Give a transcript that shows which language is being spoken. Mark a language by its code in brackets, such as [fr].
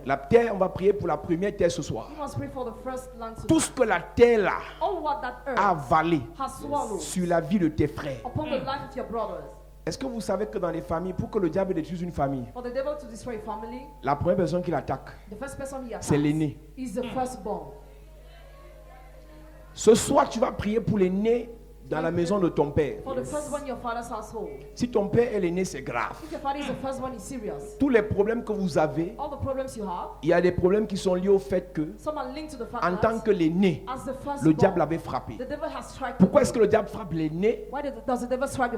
[fr] La terre, on va prier pour la première terre ce soir. [en] You must pray for the first land to [fr] Tout ce que la terre là [en] all what that [fr] a [en] earth [fr] avalé [en] has swallowed [fr] sur la vie de tes frères. [en] upon the life of your brothers. [fr] Est-ce que vous savez que dans les familles, pour que le diable détruise une famille, [en] For the devil to destroy a family, [fr] la première personne qui l'attaque, [en] the first person he attacks [fr] c'est l'aîné. [en] is the firstborn. [fr] Ce soir, tu vas prier pour l'aîné dans la maison de ton père. [en] For the firstborn in your father's household. [fr] Si ton père est l'aîné, c'est grave. [en] If your father is the firstborn, it's serious. [fr] Tous les problèmes que vous avez, [en] All the problems you have, [fr] il y a des problèmes qui sont liés au fait que, [en] some are linked to the fact [fr] en tant [en] that [fr] que l'aîné, [en] as the firstborn, [fr] le diable avait frappé. [en] the devil has struck the [fr] Pourquoi est-ce que [en] boy. [fr] le diable frappe l'aîné? [en] Why does the devil strike the